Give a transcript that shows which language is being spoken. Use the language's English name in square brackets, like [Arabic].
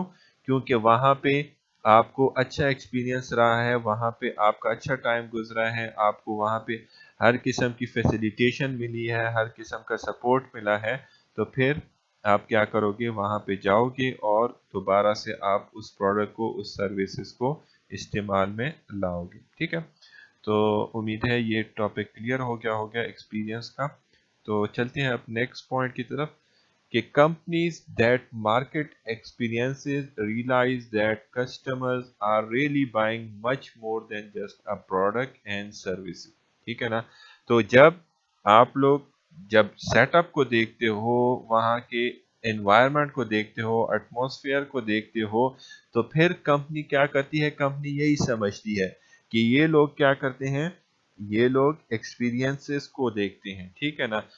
[Urdu] کیوں؟ کیونکہ وہاں پہ آپ کو اچھا ایکسپیرینس رہا ہے، وہاں پہ آپ کا اچھا ٹائم گزرا ہے، آپ کو وہاں پہ ہر قسم کی فیسیلیٹیشن ملی ہے، ہر قسم کا سپورٹ ملا ہے. تو پھر آپ کیا کرو گے، وہاں پہ جاؤ گے اور دوبارہ سے آپ اس پروڈکٹ کو، اس سروسز کو استعمال میں لاؤ گے. ٹھیک ہے. تو امید ہے یہ ٹاپک کلیئر ہو گیا ایکسپیرینس کا. تو چلتے ہیں اب نیکسٹ پوائنٹ کی طرف کہ [English] companies that market experiences realize that customers are really buying much more than just a product and services. [Urdu] ٹھیک ہے نا. تو جب آپ لوگ جب سیٹ اپ کو دیکھتے ہو، وہاں کے انوائرمنٹ کو دیکھتے ہو، ایٹماسفیئر کو دیکھتے ہو، تو پھر کمپنی کیا کرتی ہے، کمپنی یہی سمجھتی ہے کہ یہ لوگ کیا کرتے ہیں، یہ لوگ ایکسپیرینسز کو دیکھتے ہیں. ٹھیک ہے نا.